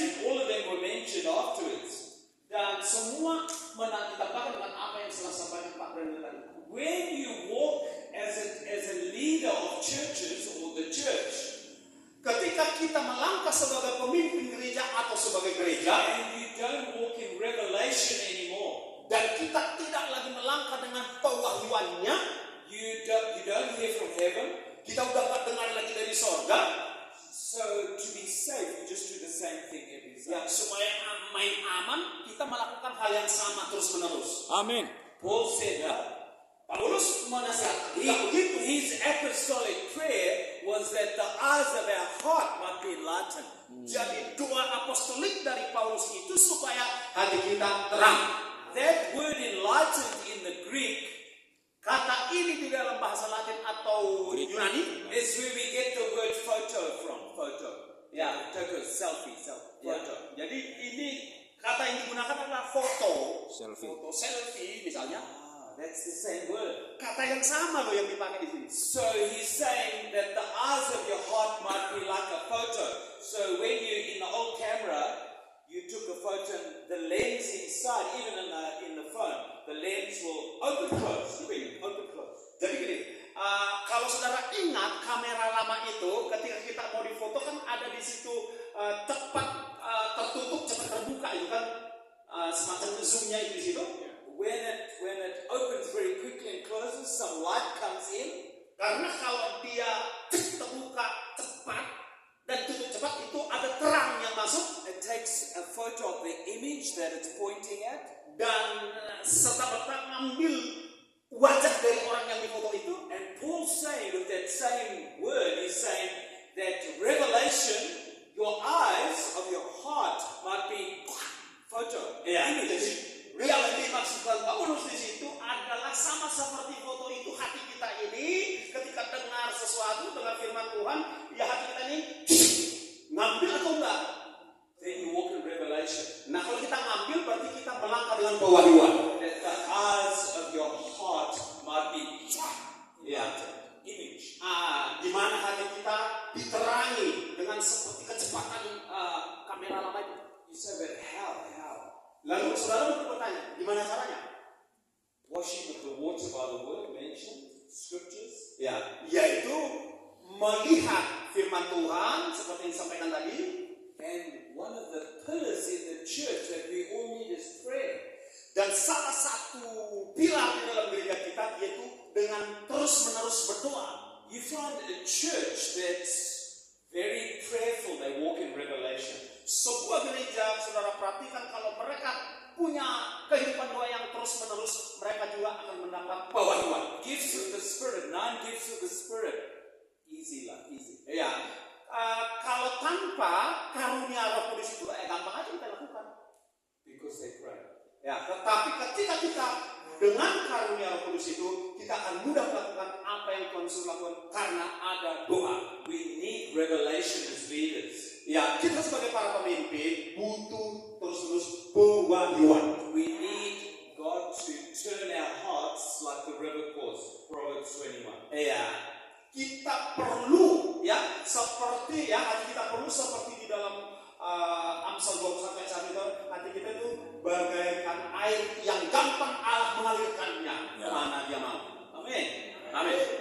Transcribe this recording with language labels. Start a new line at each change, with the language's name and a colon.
English: and all of them were mentioned afterwards.
Indonesian: dan semua ditambahkan dengan apa yang telah sampaikan Pak
English: when you walk as a leader of churches or the church,
Indonesian: Ketika kita melangkah sebagai pemimpin gereja atau sebagai gereja,
English: and you don't walk in revelation anymore,
Indonesian: dan kita tidak lagi melangkah dengan pewahyuannya,
English: you don't hear from heaven.
Indonesian: kita udah gak dengar lagi dari sorga,
English: So to be safe, you just do the same thing every ya
Indonesian: supaya main aman, kita melakukan hal yang sama terus menerus. Amin.
English: Paul said that.
Indonesian: Paulus menasihatkan tidak begitu.
English: His apostolic prayer was that the eyes of our heart might be enlightened.
Indonesian: Jadi doa apostolik dari Paulus itu supaya hati kita terang.
English: That word enlightened in the Greek
Indonesian: Kata ini di dalam bahasa Latin atau Yunani
English: is where we get the word photo from. Photo. Yeah, photo, selfie, photo.
Indonesian: Jadi ini kata yang digunakan adalah foto,
English: Selfie.
Indonesian: foto selfie misalnya.
English: Ah, that's the same word.
Indonesian: Kata yang sama loh yang dipakai di sini.
English: So he's saying that the eyes of your heart might be like a photo. So when you in the old camera, you took a photo, the lens inside, even in the phone, the lens will open close. Open close.
Indonesian: Jadi gini, kalau saudara ingat kamera lama itu, ketika kita mau difoto kan ada di situ cepat tertutup, cepat terbuka itu kan, semacam zoomnya itu di situ.
English: When it opens very quickly and closes, some light comes in.
Indonesian: Karena kalau dia terbuka cepat dan tutup cepat itu ada terang yang masuk
English: It takes a photo of the image that it's pointing at.
Indonesian: dan serta-merta ngambil wajah dari orang yang difoto itu.
English: And Paul's saying with that same word, he's saying that revelation, your eyes of your heart might be photo, image.
Indonesian: Reality maksudkan Paulus di situ adalah sama seperti foto itu hati kita ini ketika dengar sesuatu, dengar firman Tuhan, ya hati kita ini ngambil atau enggak?
English: Then you walk in revelation.
Indonesian: Nah kalau kita ngambil berarti kita melangkah dengan pewahyuan.
English: That the eyes of your heart might be image.
Indonesian: Di mana hati kita diterangi dengan seperti kecepatan kamera lama itu.
English: You say, but how?
Indonesian: Lalu saudara bertanya, gimana caranya?
English: Washing with the water by the word mentioned, scriptures.
Indonesian: Ya, yaitu melihat firman Tuhan seperti yang disampaikan tadi.
English: And one of the pillars in the church that we all need is prayer.
Indonesian: Dan salah satu pilar di dalam gereja kita yaitu dengan terus-menerus berdoa.
English: You find a church that's very prayerful, they walk in revelation.
Indonesian: Sebuah gereja, saudara perhatikan kalau mereka punya kehidupan doa yang terus-menerus, mereka juga akan mendapat pewahyuan.
English: Gifts of the Spirit, 9 gifts of the Spirit. Easy lah, easy.
Indonesian: Ya, kalau tanpa karunia Roh Kudus itu gampang aja kita lakukan.
English: Because they pray.
Indonesian: Ya, tetapi ketika kita dengan karunia Roh Kudus itu, kita akan mudah melakukan apa yang Tuhan suruh lakukan karena ada doa.
English: We need revelation as leaders.
Indonesian: Ya, kita sebagai para pemimpin butuh terus-menerus pewahyuan.
English: We need God to turn our hearts like the river course. Proverbs 21.
Indonesian: Ya, kita perlu seperti hati kita perlu seperti di dalam Amsal 21 ayat 1 itu, hati kita itu bagaikan air yang gampang Allah mengalirkannya kemana dia mau. Amin. Amin.